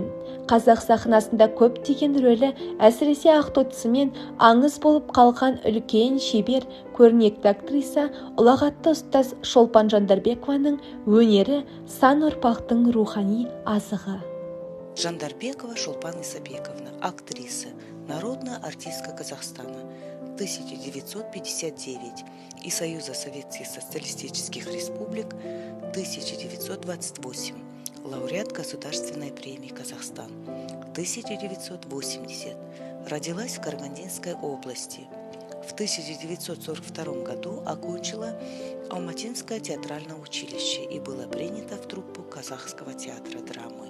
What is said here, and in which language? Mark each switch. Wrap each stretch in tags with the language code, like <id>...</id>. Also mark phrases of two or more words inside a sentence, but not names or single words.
<kk>Қазақ сахнасында көптеген рөлі, әсіресе Ақтотысымен аңыз болып қалған үлкен шебер, көрнекті актриса, ұлағатты ұстаз Шолпан Жандарбекованың өнері сан ұрпақтың рухани азығы.</kk> <ru>Жандарбекова Шолпан Исабековна, актриса, народная артистка Казахстана, 1959 и Союза Советских Социалистических Республик, 1928. Лауреат Государственной премии Казахстан, 1980. Родилась в Карагандинской области. В 1942 году окончила Алматинское театральное училище и была принята в труппу Казахского театра драмы.</ru>